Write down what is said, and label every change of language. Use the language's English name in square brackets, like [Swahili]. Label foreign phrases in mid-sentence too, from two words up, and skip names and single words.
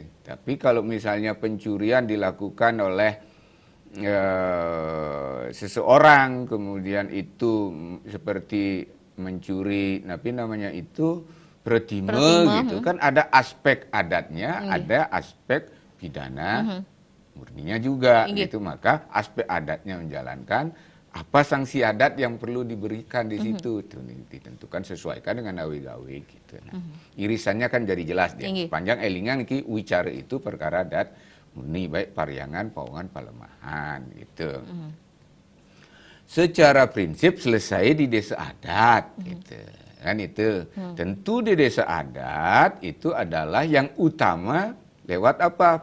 [Indonesian] Tapi kalau misalnya pencurian dilakukan oleh seseorang, kemudian itu seperti mencuri, tapi namanya itu pretime gitu kan, ada aspek adatnya, ada aspek pidana murninya juga gitu. Maka aspek adatnya menjalankan, apa sanksi adat yang perlu diberikan di situ itu ditentukan sesuaikan dengan awe-gawe gitu. Nah, irisannya kan jadi jelas dia. Sepanjang elingan ki wicara itu perkara adat murni, baik pariangan, pawongan, palemahan gitu. secara prinsip selesai di desa adat, gitu. Kan itu. Tentu di desa adat itu adalah yang utama lewat apa?